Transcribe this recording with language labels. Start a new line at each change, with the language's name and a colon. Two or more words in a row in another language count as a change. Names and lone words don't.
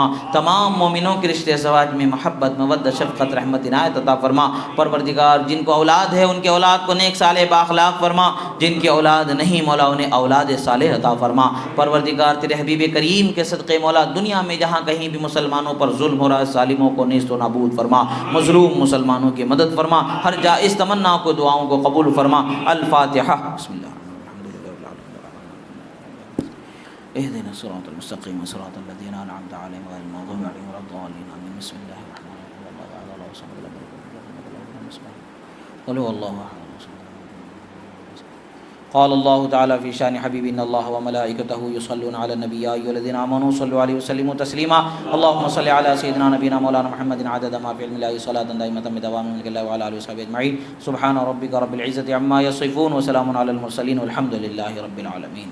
Urdu: تمام مومنوں کے رشتے ازواج میں محبت مودت شفقت رحمت عنایت عطا فرما۔ پروردگار جن کو اولاد ہے ان کے اولاد کو نیک صالح بااخلاق فرما، جن کی اولاد نہیں مولا انہیں اولاد صالح عطا فرما۔ پروردگار تیرے حبیب کریم کے صدقے مولا دنیا میں جہاں کہیں بھی مسلمانوں پر ظلم ہو رہا ہے ظالموں کو نیست و نابود فرما، مظلوم مسلمانوں کی مدد فرما، ہر جائز تمنا کو دعاؤں کو قبول فرما۔ الفاتحہ۔
Arabic: بسم اللہ اهدنا الصراط المستقيم صراط الذين أنعمت عليهم غير المغضوب عليهم ولا الضالين آمين۔ بسم الله الرحمن الرحيم الله تعالى الله صمد لم يلد ولم يولد قل هو الله أحد قال الله تعالى في شان حبيبي إن الله وملائكته يصلون على النبي يا أيها الذين آمنوا صلوا عليه وسلموا تسليما اللهم صل على سيدنا نبينا مولانا محمد عدد ما في علم الله صلاة دائمة بدوام ملك الله وعلى آله وصحبه أجمعين سبحان ربك رب العزة عما يصفون وسلام على المرسلين والحمد لله رب العالمين۔